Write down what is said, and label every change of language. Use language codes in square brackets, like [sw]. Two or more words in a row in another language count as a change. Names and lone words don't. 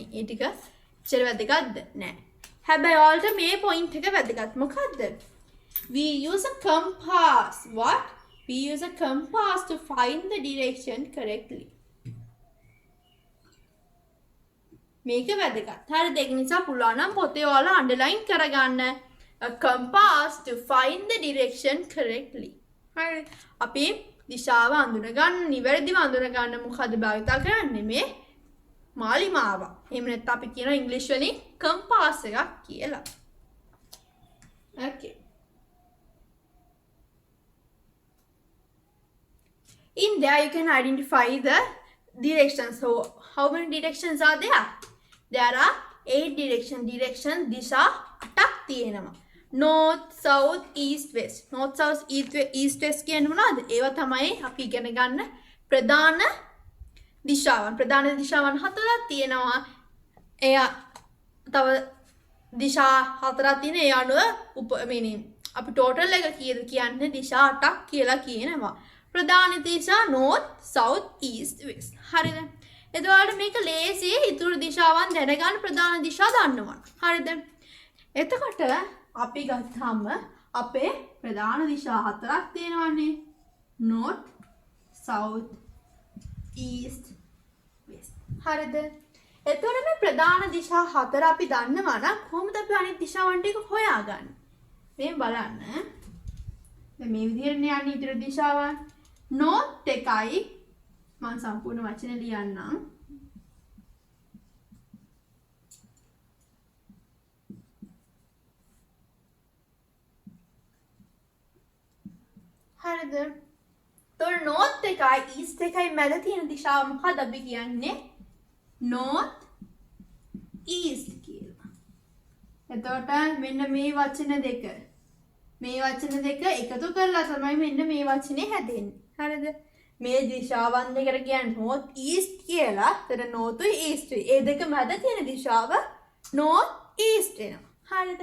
[si] ඒ ටික ඉච්චර වැදගත්ද? නෑ. හැබැයි ඔයාලට මේ පොයින්ට් එක වැදගත්. මොකද්ද? [en] We use a compass. What? We use a compass to find the direction correctly. [si] මේක වැදගත්. හරිද? ඒක නිසා පුළුවන් නම් පොතේ ඔයාලා අන්ඩර්ලයින් කරගන්න. A compass to find the direction correctly. හරි. අපි දිශාව අඳුන ගන්න, නිවැරදිව අඳුන ගන්න මොකද භාවිත කරන්නේ? මේ මාලිමාව. එහෙම නැත්නම් අපි කියන ඉංග්‍රීසි වලින් compass එකක් කියලා. [en] Okay. In there you can identify the directions. So how many directions are there? There are 8 directions. [si] දිශා 8ක් තියෙනවා. [en] North, south, east, west. North, south, east, west [si] කියන්නේ මොනවද? ඒවා තමයි අපි ඉගෙන ගන්න ප්‍රධාන දිශාවන්. ප්‍රධාන දිශාවන් 4ක් තියෙනවා. එයා තව දිශා 4ක් තියෙන. ඒ අනුව අපි total එක කීයද කියන්නේ දිශා 8ක් කියලා කියනවා. ප්‍රධාන දිශා [en] north, south, east, west. [si] හරිද? එතකොට මේක ලේසි ඉතුරු දිශාවන් දැනගන්න ප්‍රධාන දිශා දන්නවා. හරිද? එතකොට අපි ගත්තාම අපේ ප්‍රධාන දිශා 4ක් තියෙනවානේ. [en] north, south, east, west. [si] හරිද? එතකොට මේ ප්‍රධාන දිශා 4 අපි දන්නවා නම් කොහොමද අපි අනිත් දිශාවන් ටික හොයාගන්නේ? මේ බලන්න. දැන් මේ විදිහට යන්නේ ඉතුරු දිශාවන්. north එකයි මම සම්පූර්ණ වචන ලියන්නම්. හරිද? તો north එකයි east එකයි මැද තියෙන දිශාව මොකක්ද අපි කියන්නේ? [en] north east [si] කියලා. එතකොට මෙන්න මේ වචන දෙක එකතු කරලා තමයි මෙන්න මේ වචනේ හැදෙන්නේ. හරිද? මේ දිශාවන් දෙකට කියන්නේ [en] north east [si] කියලා. එතන [en] north east. [si] ඒ දෙක මැද තියෙන දිශාව [en] north east [si] වෙනවා. හරිද?